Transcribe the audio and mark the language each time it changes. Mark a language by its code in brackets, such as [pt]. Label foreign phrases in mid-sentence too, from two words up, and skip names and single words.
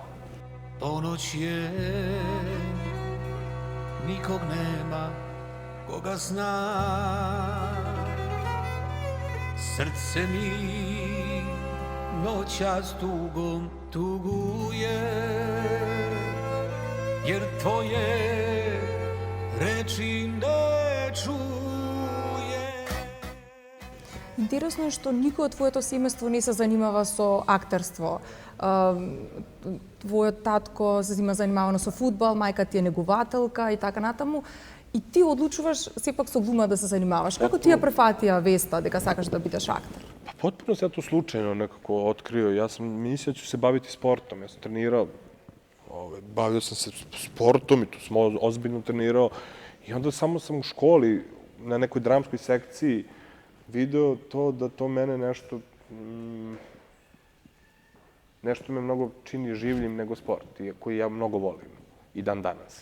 [sr] Ponoć je, nikog nema koga zna, srce mi noćas tugom tuguje, jer tvoje reči ne čuje. [mk] Интересно е што никој од твоето семејство не се занимава со актерство. Твојот татко се занимавано со фудбал, мајка ти е негователка и така натаму. И ти одлучуваш сепак со глума да се занимаваш. Како ти ја префатија веста дека сакаш да бидеш актер? [sr] Pa potpuno se ja to slučajno nekako otkrio. Ja sam mislio da ću se baviti sportom. Ja sam trenirao, bavio sam se sportom i tu sam ozbiljno trenirao. I onda samo sam u školi na nekoj dramskoj sekciji video to da to mene nešto me mnogo čini življim nego sport, koji ja mnogo volim i dan danas.